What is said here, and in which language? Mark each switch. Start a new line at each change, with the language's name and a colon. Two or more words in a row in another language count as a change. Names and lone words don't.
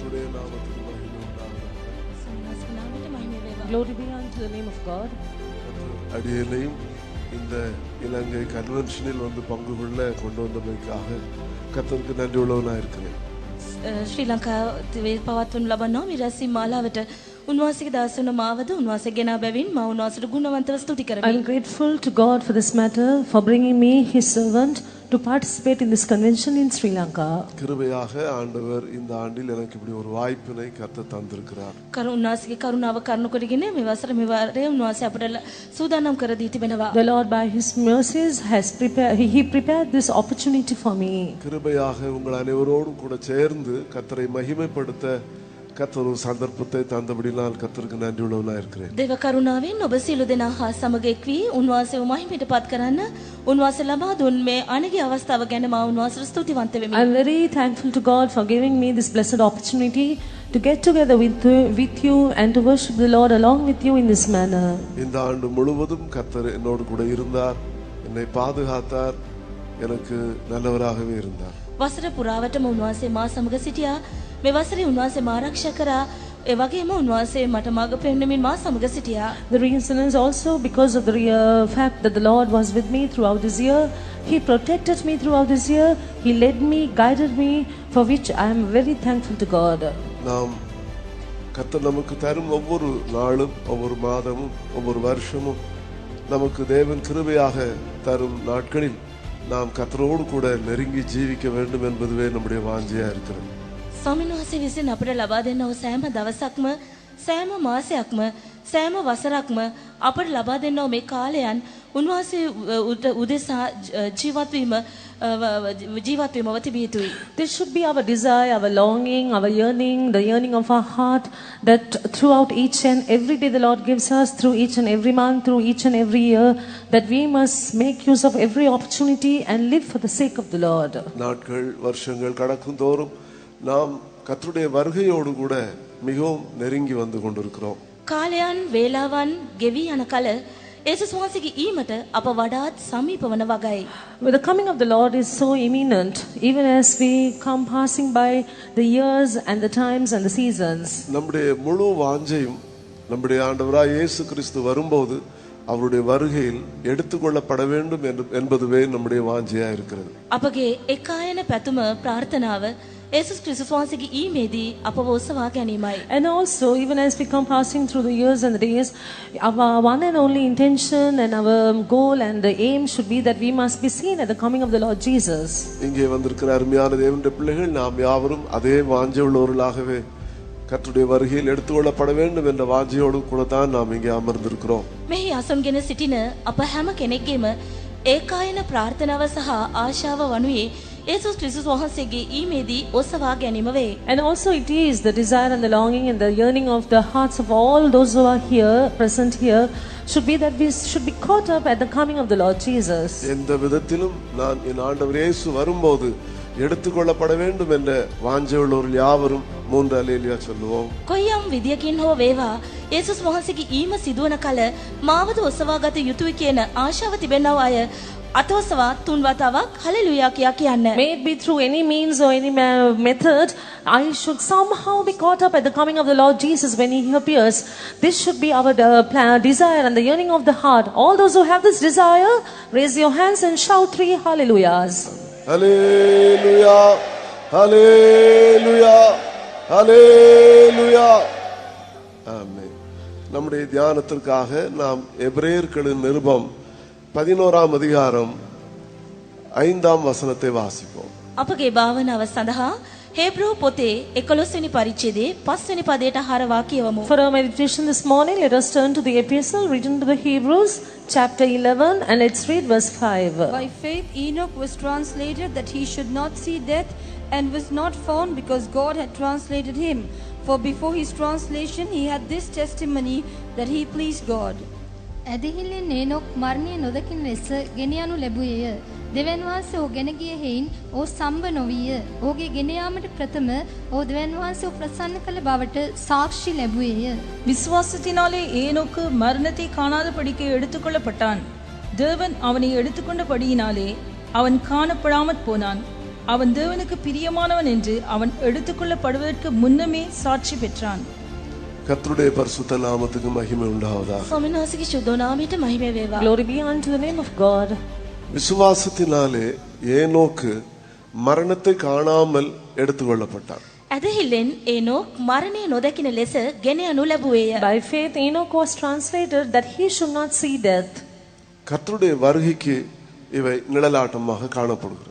Tamil: நாமத்துக்கு மகிமை உண்டாவதாக.
English: Glory be unto the name of God.
Tamil: அடியேனையும் இந்த இலங்கை கன்வென்ஷனில் வந்து பங்கு கொள்ள கொண்டு வந்தமைக்காக கர்த்தருக்கு நன்றி உள்ளவனாக இருக்கிறேன்.
Sinhala: ශ්‍රී ලංකාවේ පවත්වනු ලබනවා මේ රැස්වීම මාලාවට උන්වහන්සේගේ දාසවන මාවද උන්වහන්සේ ගෙනා බැවින් මා උන්වහන්සේට ගුණවන්තව ස්තුති කරමි.
English: I am grateful to God for this matter, for bringing me his servant to participate in this convention in Sri Lanka.
Tamil: கிருபையாக ஆண்டவர் இந்த ஆண்டில் எனக்கு இப்படி ஒரு வாய்ப்பினை கர்த்தர் தந்திருக்கிறார்.
Sinhala: උන්වහන්සේගේ කරුණාව කරුණු කරගෙන මේ වසර මේ වාරයේ උන්වහන්සේ අපට සූදානම් කර දී තිබෙනවා.
English: The Lord by his mercies has prepared this opportunity for me.
Tamil: கிருபையாக உங்கள் அனைவரோடும் கூட சேர்ந்து கர்த்தரை மகிமைப்படுத்த கர்த்தர் ஒரு சந்தர்ப்பத்தை தந்தபடினால் கர்த்தருக்கு நன்றி உள்ளவனாக இருக்கிறேன்.
Sinhala: දේව කරුණාවෙන් ඔබ සියලු දෙනා හා සමග එක් වී උන්වහන්සේව මහිමයටපත් කරන්න උන්වහන්සේ ලබා දුන් මේ අනගි අවස්ථාව ගැන මා උන්වහන්සේට ස්තුතිවන්ත වෙමි.
English: I am very thankful to God for giving me this blessed opportunity to get together with you and to worship the Lord along with you in this manner.
Tamil: இந்த ஆண்டு முழுவதும் கர்த்தர் என்னோடு கூட இருந்தார், என்னை பாதுகாத்தார், எனக்கு நல்லவராகவே இருந்தார்.
Sinhala: වසර පුරාවටම උන්වහන්සේ මා සමග සිටියා. මේ වසරේ උන්වහන්සේ මා ආරක්ෂා කරා. ඒ වගේම උන්වහන්සේ මට මාර්ග පෙන්වමින් මා සමග සිටියා.
English: The reason is also because of the fact that the Lord was with me throughout this year. He protected me throughout this year. He led me, guided me, for which I am very thankful to God.
Tamil: நாம் கர்த்தர் நமக்கு தரும் ஒவ்வொரு நாளும், ஒவ்வொரு மாதமும், ஒவ்வொரு வருஷமும் நமக்கு தேவன் கிருபையாக தரும் நாட்களில் நாம் கர்த்தரோடு கூட நெருங்கி ஜீவிக்க வேண்டும் என்பதுவே நம்முடைய வாஞ்சையா இருக்கிறது.
Sinhala: ස්වාමීන් වහන්සේ විසින් අපට ලබා දෙන සෑම දවසක්ම සෑම මාසයක්ම සෑම වසරක්ම අපට ලබා දෙන මේ කාලයන් උන්වහන්සේ උදෙසා ජීවත් වීමව තිබිය යුතුයි.
English: This should be our desire, our longing, our yearning, the yearning of our heart, that throughout each and every day the Lord gives us, through each and every month, through each and every year, that we must make use of every opportunity and live for the sake of the Lord.
Tamil: நாட்கள் வருஷங்கள் கடக்கும் தோறும் நாம் கர்த்தருடைய வருகையோடு கூட மிகவும் நெருங்கி வந்து கொண்டிருக்கிறோம்.
Sinhala: කාලයන් වේලාවන් ගෙවි යන කල යේසුස් වහන්සේගේ ඊමට අප වඩාත් සමීප වන වගයි.
English: But the coming of the Lord is so imminent, even as we come passing by the years and the times and the seasons.
Tamil: நம்முடைய முழு வாஞ்சையும் நம்முடைய ஆண்டவராய் இயேசு கிறிஸ்து வரும்போது அவருடைய வருகையில் எடுத்துக்கொள்ளப்பட வேண்டும் என்பதுவே நம்முடைய வாஞ்சையா இருக்கிறது.
Sinhala: අපගේ එකායන පැතුම ප්‍රාර්ථනාව යේසුස් ක්‍රිස්තුස් වහන්සේගේ ඊමේදී අපව ඔසවා ගැනීමයි.
English: And also, even as we come passing through the years and the days, our one and only intention and our goal and the aim should be that we must be seen at the coming of the Lord Jesus.
Tamil: இங்கே வந்திருக்கிற அருமையான தேவனுடைய பிள்ளைகள் நாம் யாவரும் அதே வாஞ்சை உள்ளவர்களாகவே கர்த்தருடைய வருகையில் எடுத்துக்கொள்ளப்பட வேண்டும் என்ற வாஞ்சையோடு கூட தான் நாம் இங்கே அமர்ந்திருக்கிறோம்.
Sinhala: මෙහි අසුන්ගෙන සිටින අප හැම කෙනෙක්ගේම ඒකායන ප්‍රාර්ථනාව සහ ආශාව වනුයේ යේසුස් ක්‍රිස්තුස් වහන්සේගේ ඊමේදී ඔසවා ගැනීම වේ.
English: And also it is the desire and the longing and the yearning of the hearts of all those who are here, present here, should be that we should be caught up at the coming of the Lord Jesus.
Tamil: எந்த விதத்திலும் நான் என் ஆண்டவர் இயேசு வரும்போது எடுத்துக்கொள்ளப்பட வேண்டும் என்ற வாஞ்சை உள்ளவர்கள் யாவரும் மூன்று அல்லேலூயா சொல்லுவோம்.
Sinhala: කොයියම් විදියකින් හෝ වේවා යේසුස් වහන්සේගේ ඊම සිදුවන කල මාවද ඔසවාගත යුතුයි කියන ආශාව තිබෙනව අය අතවසවා තුන් වතාවක් හලෙලූයා කියා කියන්න.
English: May it be through any means or any method, I should somehow be caught up at the coming of the Lord Jesus when He appears. This should be our desire and the yearning of the heart. All those who have this desire, raise your hands and shout 3 hallelujahs. Hallelujah, hallelujah, hallelujah.
Tamil: ஆமென். நம்முடைய தியானத்திற்காக நாம் எபிரேயர்களின் நிருபம் 11ஆம் அதிகாரம் 5ஆம் வசனத்தை வாசிப்போம்.
Sinhala: අපගේ භාවනාව සඳහා හේබ්‍රූ පොතේ 11 වෙනි පරිච්ඡේදයේ 5 වෙනි පදයට හරවා කියවමු.
English: For our meditation this morning, let us turn to the epistle written to the Hebrews, chapter 11, and let's read verse 5. By faith Enoch was translated that he should not see death, and was not found because God had translated him. For before his translation he had this testimony that he pleased God.
Sinhala: ඇදහිල්ලෙන් ඒනොක් මරණය නොදකින ලෙස ගෙනයනු ලැබුවේය. දෙවන් වහන්සේ ඔහු ගෙන ගිය හේයින් ඔහු සම්බ නොවිය. ඔහුගේ ගෙන යාමට ප්‍රථම ඔහු දෙවන් වහන්සේ ප්‍රසන්න කළ බවට සාක්ෂි ලැබුවේය.
Tamil: விசுவாசத்தினாலே ஏனோக்கு மரணத்தை காணாதபடிக்கு எடுத்துக்கொள்ளப்பட்டான். தேவன் அவனை எடுத்துக்கொண்டபடியினாலே அவன் காணப்படாமற் போனான். அவன் தேவனுக்கு பிரியமானவன் என்று அவன் எடுத்துக்கொள்ளப்படுவதற்கு முன்னமே சாட்சி பெற்றான். கர்த்தருடைய பரிசுத்த நாமத்துக்கு மகிமை உண்டாவதாக.
Sinhala: ස්වාමීන් වහන්සේගේ ශුද්ධ නාමයට මහිම වේවා.
English: Glory be unto the name of God.
Tamil: விசுவாசத்தினாலே ஏனோக்கு மரணத்தை காணாமல் எடுத்துக்கொள்ளப்பட்டார்.
Sinhala: ඇදහිල්ලෙන් ඒනොක් මරණය නොදකින ලෙස ගෙන යනු ලැබුවේය.
English: By faith, Enoch was translated that he should not see death.
Tamil: கர்த்தருடைய வருகைக்கு இவை நிழலாட்டமாக காணப்படுகிறது.